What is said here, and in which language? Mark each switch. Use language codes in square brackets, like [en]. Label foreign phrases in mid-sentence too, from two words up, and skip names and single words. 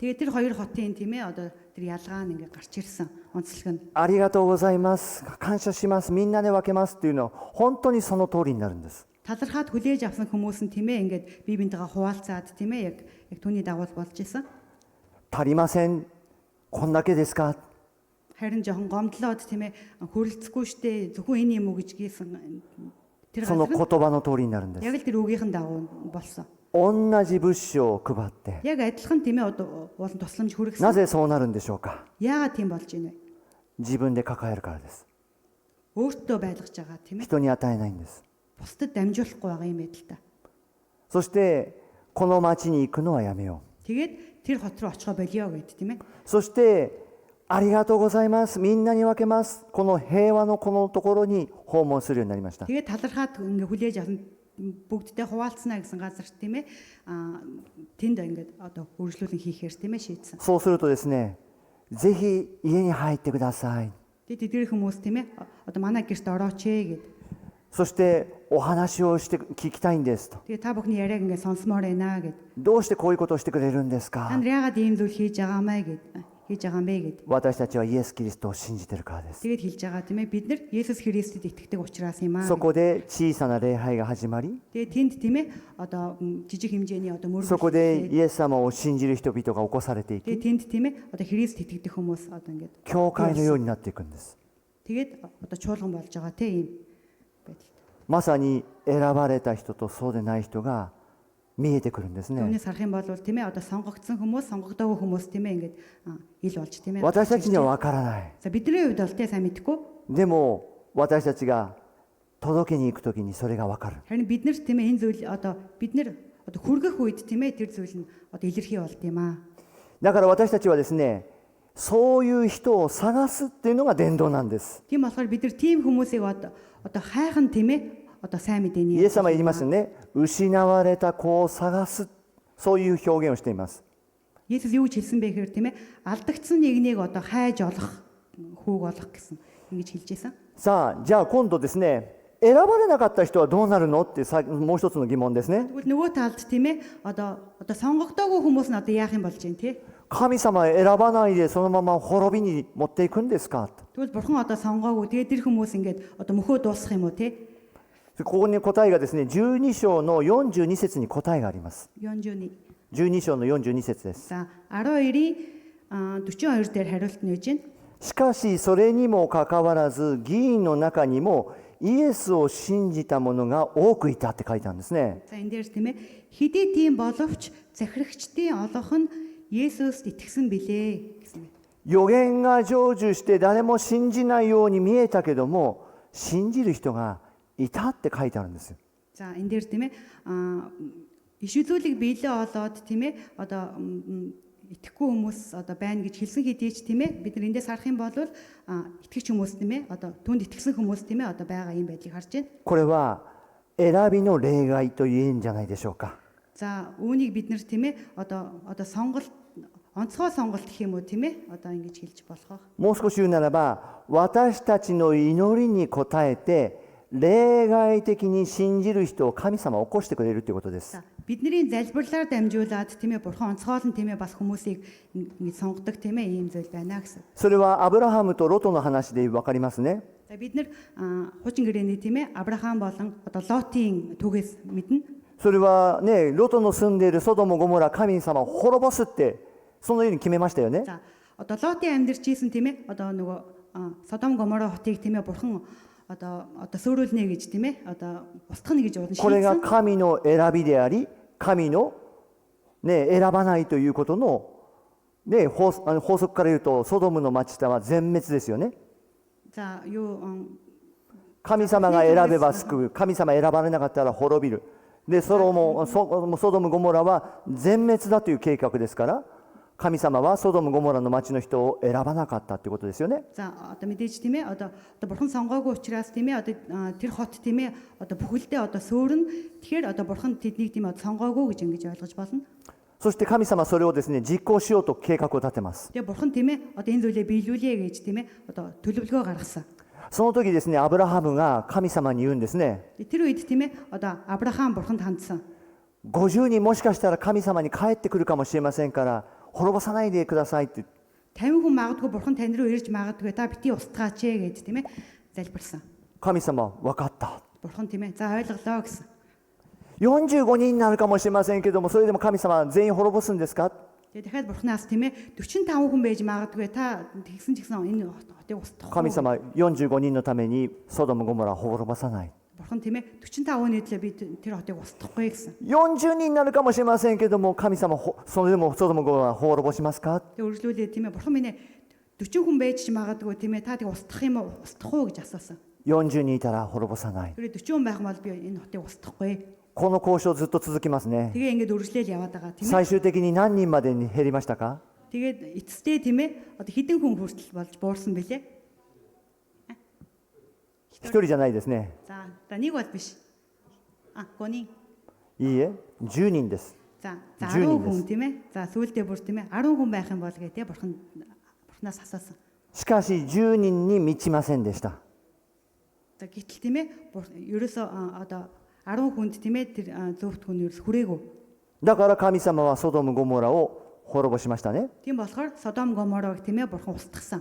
[mn] Тэгээд тэр хоёр хотын тийм ээ одоо тэр ялгаа нь ингээд гарч ирсэн онцлог нь. [ja] ありがとうございます、感謝します、みんなで分けますっていうのは本当にその通りになるんです。 [mn] Талархаад хүлээж авсан хүмүүс нь тийм ээ ингээд бие биентэйгээ хуваалцаад тийм ээ яг түүний дагуу болж ийсэн. [ja] 足りません、こんだけですか。 [mn] Харин жоохон гомдлоод тийм ээ хүрэлцэхгүй штэ зөвхөн энэ юм уу гэж гийсэн. Тэр [ja] その [mn] газар [ja] 言葉の通りになるんです。 [mn] яг л тэр үгийнхэн дагуу болсон. [ja] 同じ物資を配って、 [mn] Яг адилхан тийм ээ одоо болон тусламж [ja] な [mn] хүргэсэн. [ja] ぜそうなるんでしょうか。 [mn] Яагаад тийм болж ийнэ вэ? [ja] 自分で抱えるからです。 [mn] Өөртөө байлгаж байгаа тийм ээ. [ja] 人に与えないんです。 [mn] Бусдад дамжуулахгүй байгаа юм байдалтай. [ja] そしてこの町に行くのはやめよ [mn] Тэгээд тэр хот руу очихоо болио гэд тийм ээ. [ja] う。そしてありがとうございます、みんなに分けます、この平和のこのところに訪問するようになりました。 [mn] Тэгээд талархаад ингээ хүлээж авсан бүгдтэй хуваалцсанаа гэсэн газар тийм ээ. Тэнд ингээд одоо үргэлжлүүлэн хийхээр тийм ээ шийдсэн. [ja] そうするとですね、ぜひ家に入ってください。 [mn] Тэгээд тэдгээр хүмүүс тийм ээ одоо манай гэрт орооч ээ гэд. [ja] そしてお話をして聞きたいんですと。 [mn] Тэгээд та бүхний яриаг ингээ сонсомоор байна гэд. [ja] どうしてこういうことをしてくれるんです [mn] Та [ja] か。 [mn] нар яагаад ийм зүйл хийж байгаа мэй гэд. Хийж байгаа юм бэ гэд. [ja] 私たちはイエス・キリストを信じているからです。 [mn] Тэгээд хэлж байгаа тийм ээ бид нар Есүс Христэд итгэдэг учраас юм аа. [ja] そこで小さな礼拝が始まり、 [mn] Тэгээд тэнд тийм ээ одоо жижиг хэмжээний одоо [ja] そこで [mn] мөрөглөө. [ja] イエス様を信じる人々が起こされていき、 [mn] Тэгээд тэнд тийм ээ одоо Христ итгэдэг хүмүүс одоо ингээд [ja] 教会のようになっていくんです。 [mn] тэгээд одоо чуулган болж байгаа тийм ийм байдал. [ja] まさに選ばれた人とそうでない人が見えてくるんですね。 [mn] Түүнээс харах юм бол тийм ээ одоо сонгогдсон хүмүүс, сонгогдоогүй хүмүүс тийм ээ ингээд ил болж тийм ээ. [ja] 私たちには分からない。 [mn] За бидний хувьд бол тийм сайн мэдгүй. [ja] でも私たちが届けに行くときにそれが分かる。 [mn] Харин биднэрт тийм ээ энэ зүйл одоо бид нар одоо хүргэх үед тийм ээ тэр зүйл нь одоо илэрхий болд юм аа. [ja] だから私たちはですね、そういう人を探すっていうのが伝道なんです。 [mn] Тийм болохоор бид нар тийм хүмүүсийг одоо хайхан тийм ээ одоо сайн мэдээний [ja] イエス様言いますよね。失われた子を探す、そういう表現をしています。 [mn] Есүс юу гэж хэлсэн бэ гэхээр тийм ээ алдагдсан нэгнийг одоо хайж олох хүүг олох гэсэн ингэж хэлж байсан. [ja] さあ、じゃあ今度ですね、選ばれなかった人はどうなるのってもう一つの疑問ですね。 [mn] Тэгвэл нөгөө талд тийм ээ одоо сонгогдоогүй хүмүүс нь одоо яах юм болж байна тий. [ja] 神様選ばないでそのまま滅びに持っていくんですか。 [mn] Тэгвэл бурхан одоо сонгоогүй тэгээд тэр хүмүүс ингээд одоо мөхөө дуусах юм уу тий. [ja] ここに答えがですね、12章の42節に答えがあります。 42. 12章の42節です。 [mn] За 12-ийн 42 дээр хариулт нь үж байна. [ja] しかしそれにもかかわらず議員の中にもイエスを信じた者が多くいたって書いてあるんですね。 [mn] За энэ дээр тийм ээ хэдий тийм боловч захирагчдын олонх нь Есүст итгэсэн билээ гэсэн байна. [ja] 預言が成就して誰も信じないように見えたけども信じる人がいたって書いてあるんですよ。 [mn] За энэ дээр тийм ээ иш үзүүлэг биелээ олоод тийм ээ одоо итгэхгүй хүмүүс одоо байна гэж хэлсэн хэдий ч тийм ээ бид нар эндээс харах юм бол итгэж хүмүүс тийм ээ одоо түнд итгэсэн хүмүүс тийм ээ одоо байгаа юм байдлыг харж байна. [ja] これは選びの例外と言えんじゃないでしょうか。 [mn] За үүнийг бид нар тийм ээ одоо сонголт онцгой сонголт гэх юм уу тийм ээ одоо ингэж хэлж болох. [ja] もう少し言うならば私たちの祈りに応えて例外的に信じる人を神様は起こしてくれるということです。 [mn] За бидний залбирлаар дамжуулаад тийм ээ бурхан онцгойлон тийм ээ бас хүмүүсийг ингэж сонгодог тийм ээ ийм зүйл байна гэсэн. [ja] それはアブラハムとロトの話で分かりますね。 [mn] За бид нар хуучин гэрээний тийм ээ Авраам болон одоо Лотын түүхээс мэднэ. [ja] それはね、ロトの住んでいるソドムゴモラ神様を滅ぼすってそのように決めましたよね。 [mn] За одоо Лотын амьдарч ийсэн тийм ээ одоо нөгөө Содом Гомора хотыг тийм ээ бурхан одоо сөөрүүлнэ гэж тийм ээ одоо устгах гэж уудан [ja] これが [mn] шийдсэн. [ja] 神の選びであり神の、ね、選ばないということの、ね、法則から言うとソドムの町は全滅ですよね。 [mn] За юу [ja] 神様が選べば救う、神様選ばれなかったら滅びる。でソドムゴモラは全滅だという計画ですから神様はソドムゴモラの町の人を選ばなかったということですよね。 [mn] За одоо мэдээж тийм ээ одоо бурхан сонгоогүй учраас тийм ээ одоо тэр хот тийм ээ одоо бүхэлдээ одоо сөөрн тэгэхээр одоо бурхан тэднийг тийм ээ сонгоогүй гэж ингэж ойлгож болно. [ja] そして神様はそれをですね実行しようと計画を立てます。 [mn] Тэгээ бурхан тийм ээ одоо энэ зүйлээ биелүүлээ гэж тийм ээ одоо төлөвлөгөө гаргасан. [ja] その時ですねアブラハムが神様に言うんですね。 [mn] Тэр үед тийм ээ одоо Авраам бурханд хандсан. [ja] 50 人もしかしたら神様に帰ってくるかもしれませんから滅ぼさないでくださいって。 [mn] 50 хүн магадгүй бурхан тань руу ирж магадгүй та бити устгаач ээ гэж тийм ээ залбирсан. [ja] 神様分かった。 [mn] Бурхан тийм ээ за ойлголоо гэсэн. [ja] 45 人になるかもしれませんけどもそれでも神様は全員滅ぼすんですか。 [mn] Тэгээ дахиад бурханаас тийм ээ 45 хүн байж магадгүй та тэгсэн ч гэсэн энэ хотыг устгах. [ja] 神様45人のためにソドムゴモラを滅ぼさない。 [mn] Бурхан тийм ээ 45 нийтлээ би тэр хотыг устгахгүй гэсэн. [ja] 40 人になるかもしれませんけども神様それでもソドムゴモラを滅ぼしますか。 [mn] Тэгээ үргэлжлүүлээ тийм ээ бурхан минь 40 хүн байж ч магадгүй тийм ээ та тийг устгах юм уу устгах уу гэж асуусан. [ja] 40 人いたら滅ぼさない。 [mn] Тэр 40 хүн байх юм бол би энэ хотыг устгахгүй. [ja] この交渉ずっと続きますね。 [mn] Тэгээ ингээд үргэлжлээл яваад байгаа тийм ээ. [ja] 最終的に何人までに減りましたか。 [mn] Тэгээд эцэстээ тийм ээ одоо хэдэн хүн хүртэл болж буурсан бэлээ. [ja] 一人じゃないですね。 [mn] За нэг бол биш. 5 人. [ja] いいえ、10人です。 [mn] За 10 [ja] 10 人で [mn] хүн [ja] す。 [mn] тийм ээ. За сүүлдээ бүр тийм ээ 10 хүн байх юм бол гэдэг бурханаас асуусан. [ja] しかし10人に満ちませんでした。 [mn] За гэтэл тийм ээ ерөөсөө одоо 10 хүнд тийм ээ тэр зөвхт хүн ерөөс хүрээгүй. [ja] だから神様はソドムゴモラを滅ぼしましたね。 [mn] Тийм болохоор Содом Гоморог тийм ээ бурхан устгасан.